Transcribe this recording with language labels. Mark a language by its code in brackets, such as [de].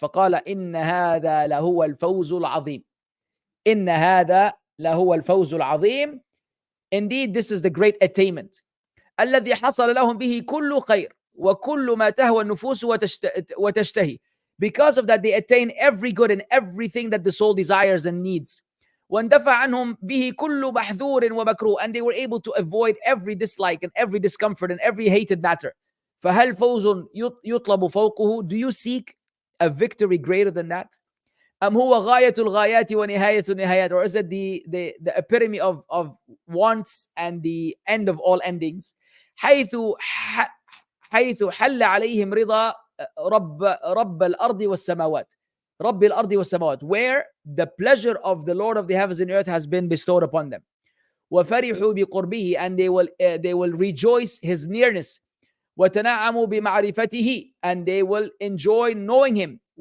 [ar] فقال إن هذا لهو الفوز العظيم. إن هذا لهو الفوز العظيم. [en] Indeed, this is the great attainment. [ar] الذي حصل لهم به كل خير وكل ما تهوى النفوس وتشتهي. [en] Because of that, they attain every good and everything that the soul desires and needs. [ar] واندفع عنهم به كل محذور ومكروه, [en] and they were able to avoid every dislike and every discomfort and every hated matter. [ar] فهل فوز يطلب فوقه? [en] Do you seek a victory greater than that? [ar] هو غاية الغايات ونهاية النهايات, [en] or is it the epitome of wants and the end of all endings? [ar] حيث حل عليهم رضا رب الأرض والسماوات. رب الأرض والسماوات, [en] where the pleasure of the Lord of the heavens and earth has been bestowed upon them. [ar] وفرحوا بقربه, [en] and they will rejoice his nearness. [ar] وتنعموا بمعرفته, [en] and they will enjoy knowing him.